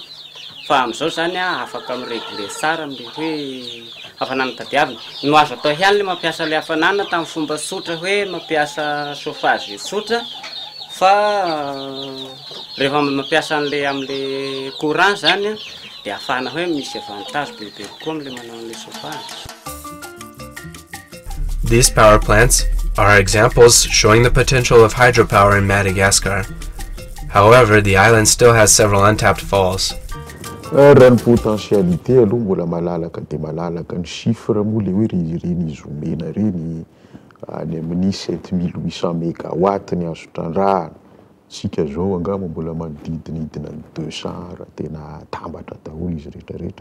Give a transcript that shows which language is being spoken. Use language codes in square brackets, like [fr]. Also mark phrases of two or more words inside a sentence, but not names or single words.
[mg] Fa am'izao zany afaka miregle tsara am'le hoe hafanana tadiavina. No azo atao ihany le mampiasa le hafanana tamin'ny fomba tsotra hoe mampiasa chauffage tsotra fa rehefa mampiasa an'le am'le courant zany de afahana hoe misy avantage bebe kokoa am'le manao an'le chauffage. [en] These power plants are examples showing the potential of hydropower in Madagascar. However, the island still has several untapped falls. [mg] Raha ny potentialité aloha mbola malalaka de malalaka ny chiffre moa le hoe reny izy omena reny any amin'ny 7800 mégawatt ny azo trandrahana. Tsika zao angamba mbola manodidinidina ny 200 raha tena tambatra daholo izy rehetrarehetra.